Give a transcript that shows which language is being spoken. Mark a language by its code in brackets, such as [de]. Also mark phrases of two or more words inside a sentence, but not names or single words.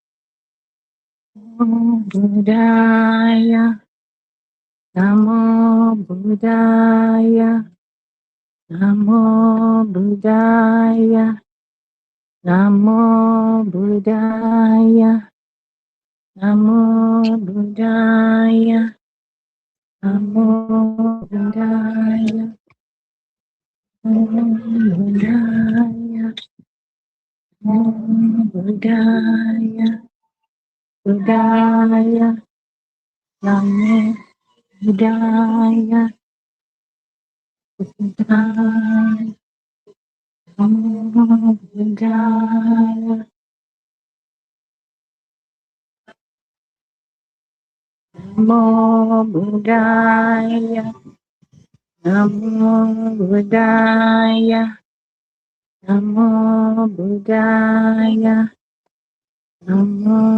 [pi] Namo Budaya, Namo Budaya, Namo Budaya, Namo Budaya, Namo Budaya, Namo Budaya, Namo Budaya, Namo Budaya, Budaya, Namo Budaya, Budaya, Namo Budaya, Namo Budaya, Namo Budaya, Namo Budaya, Namo